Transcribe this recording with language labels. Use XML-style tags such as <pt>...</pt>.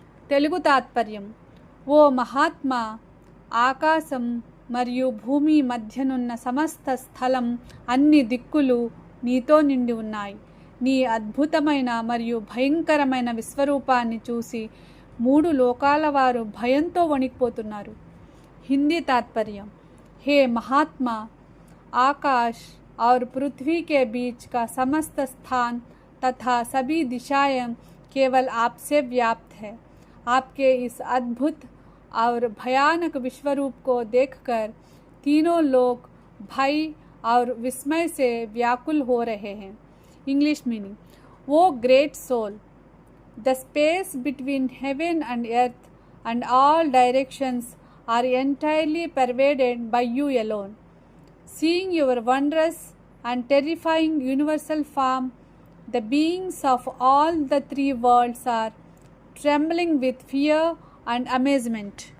<te>తెలుగు తాత్పర్యం. ఓ మహాత్మా, ఆకాశం మరియు భూమి మధ్యనున్న సమస్త స్థలం, అన్ని దిక్కులు నీతో నిండి ఉన్నాయి. నీ అద్భుతమైన మరియు భయంకరమైన విశ్వరూపాన్ని చూసి 3 లోకాల వారు భయంతో వణికిపోతున్నారు. హిందీ</te> <hi>तात्पर्य. हे महात्मा, आकाश और पृथ्वी के बीच का समस्त स्थान तथा सभी दिशाएं केवल आपसे व्याप्त है. आपके इस अद्भुत और भयानक विश्वरूप को देखकर तीनों लोग भय और विस्मय से व्याकुल हो रहे हैं. English meaning.</hi> <en>वो great soul, the space between heaven and earth and all directions are entirely pervaded by you alone. Seeing your wondrous and terrifying universal form, the beings of all the 3 worlds are trembling with fear and amazement.</en>